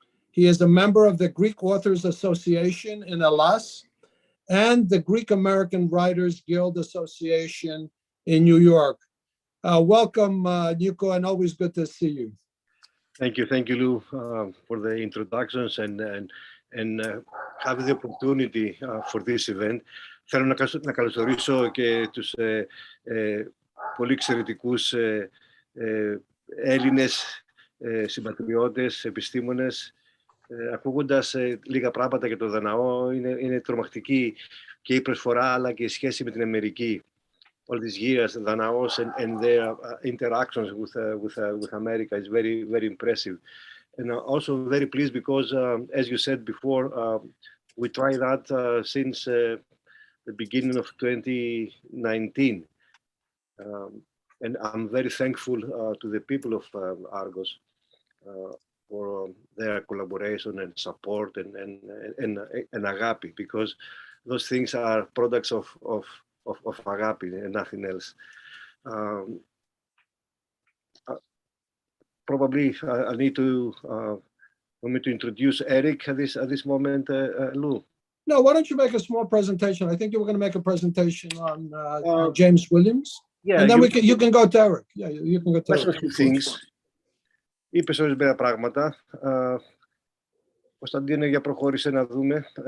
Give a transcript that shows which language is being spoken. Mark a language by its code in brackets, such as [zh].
[en] He is a member of the Greek Authors Association in Hellas and the Greek American Writers Guild Association in New York. Welcome, Nico, and always good to see you. Thank you, Lou, for the introductions and having the opportunity for this event. [el] Θέλω να καλωσορίσω και τους πολύ εξαιρετικούς Έλληνες συμπατριώτες, επιστήμονες. Ακούγοντας λίγα πράγματα για το Δαναό, είναι τρομακτική και η προσφορά αλλά και η σχέση με την Αμερική. [en] All these years, Danaos and their interactions with America is very, very impressive. And also very pleased because, as you said before, we tried that since the beginning of 2019. And I'm very thankful to the people of Argos for their collaboration and support and agapi, because those things are products of agapi and nothing else. Probably I need to want me to introduce Eric at this moment, Lou. No, why don't you make a small presentation? I think you were going to make a presentation on James Williams. Yeah, and then you can go to Eric. Yeah, you can go to Eric. Things. [el] Είπες ορισμένα πράγματα. Κωνσταντίνε, για προχώρησε να δούμε.